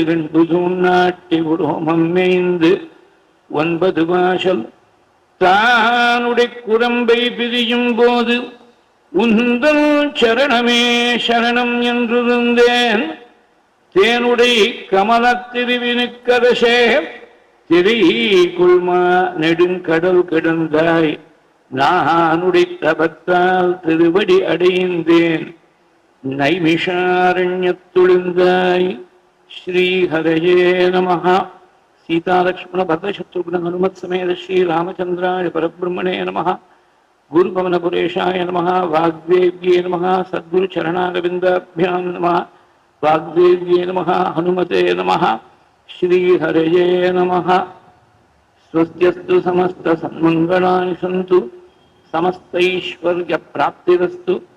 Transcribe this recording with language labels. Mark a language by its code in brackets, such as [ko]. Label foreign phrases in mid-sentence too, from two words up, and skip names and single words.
[ta] கண்டு நாட்டி உரோமம் மேய்ந்து 9 வாசல் தானுடைய குரம்பை பிரியும் போது உந்தல் சரணமே சரணம் என்றிருந்தேன் தேனுடை கமலத்திருவினுக்கரசே திரை குள்மா நெடுங்கடல் கிடந்தாய் நானுடைய தபத்தால் திருவடி அடைந்தேன் [sa] நைமிஷாரண்யத்துளிந்தாய் श्रीहरये नमः सीतालक्ष्मण भद्रशत्रुघ्न हनुमत् समेत श्री रामचंद्राय परब्रह्मणे नमः गुरुपवनपुरेशाय नमः वाग्देव्ये नमः सद्गुरुचरणारविन्दाभ्यां नमः वाग्देव्ये नमः हनुमते नमः श्रीहरये नमः स्वस्त्यस्तु समस्तसन्मङ्गलानि सन्तु समस्तैश्वर्यप्राप्तिरस्तु